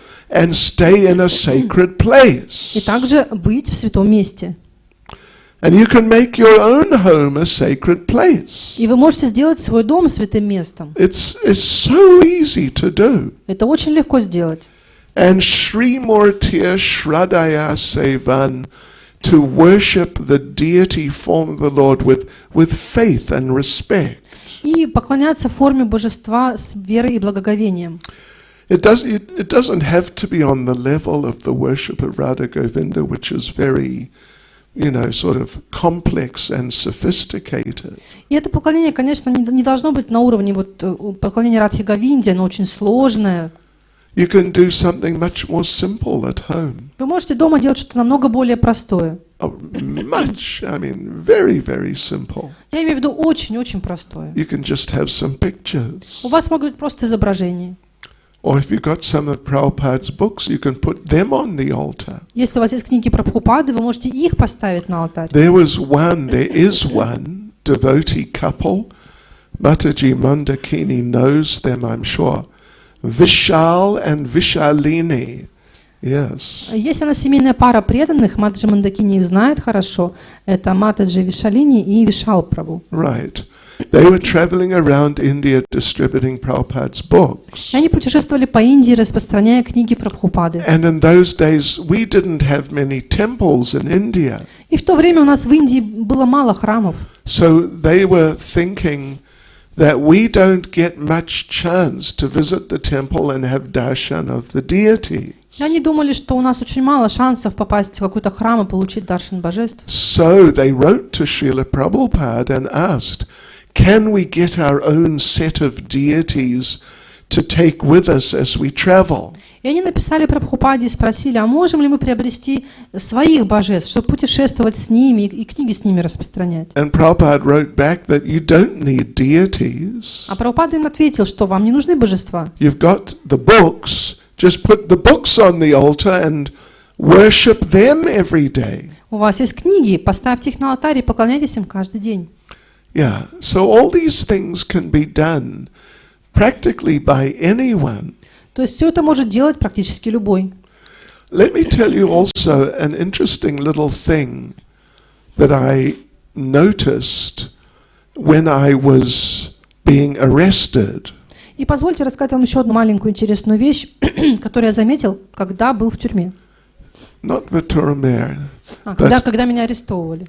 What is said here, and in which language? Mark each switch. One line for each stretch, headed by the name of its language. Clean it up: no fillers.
English: And stay in a sacred place.
Russian: И также быть в святом месте.
English: And you can make your own home a sacred place.
Russian: И вы можете сделать свой дом святым местом.
English: It's so easy to do.
Russian: Это очень легко сделать.
English: And Sri Murtiya Shradaya Sevan, to worship the deity form of the Lord with faith and respect.
Russian: И поклоняться форме божества с верой и благоговением.
English: It doesn't have to be on the level of the worship of Radha Govinda, which is very, sort of complex and sophisticated.
Russian: И это поклонение, конечно, не должно быть на уровне поклонения Радхи Говинде, оно очень сложное.
English: You can do something much more simple at home.
Russian: Вы можете дома делать что-то намного более простое.
English: much, I mean, very, very simple.
Russian: Я имею в виду очень-очень простое.
English: You can just have some pictures.
Russian: У вас могут быть просто изображения.
English: Or if you've got some of Prabhupada's books, you can put them on the altar.
Russian: Если у вас есть книги Прабхупады, вы можете их поставить на алтарь.
English: There is one devotee couple. Mataji Mandakini knows them, I'm sure. Vishal and Vishalini. Yes.
Russian: Есть у нас семейная пара преданных, Матаджи Мандакини их знает хорошо. Это Матаджи Вишалини и Вишал Прабху.
English: Right. They were traveling around India distributing Prabhupada's books.
Russian: Они путешествовали по Индии, распространяя книги Прабхупады.
English: And in those days, we didn't have many temples in India.
Russian: И в то время у нас в Индии было мало храмов.
English: So they were thinking that we don't get much chance to visit the temple and have darshan of the deity.
Russian: И они думали, что у нас очень мало шансов попасть в какой-то храм и получить даршан божеств.
English: So they wrote to Srila Prabhupada and asked, can we get our own set of deities to take with us as we travel?
Russian: И они написали Прабхупаде и спросили, а можем ли мы приобрести своих божеств, чтобы путешествовать с ними и книги с ними распространять?
English: And Prabhupada wrote back that you don't need deities.
Russian: А Прабхупада им ответил, что вам не нужны божества.
English: You've got the books. Just put the books on the altar and worship them every day.
Russian: У вас есть книги, поставьте их на алтарь и поклоняйтесь им каждый день.
English: Yeah, so all these things can be done practically by anyone.
Russian: То есть все это может делать практически любой.
English: Let me tell you also an interesting little thing that I noticed when I was being arrested.
Russian: И позвольте рассказать вам еще одну маленькую интересную вещь, которую я заметил, когда был в тюрьме. Not Vituramere. Когда меня арестовывали.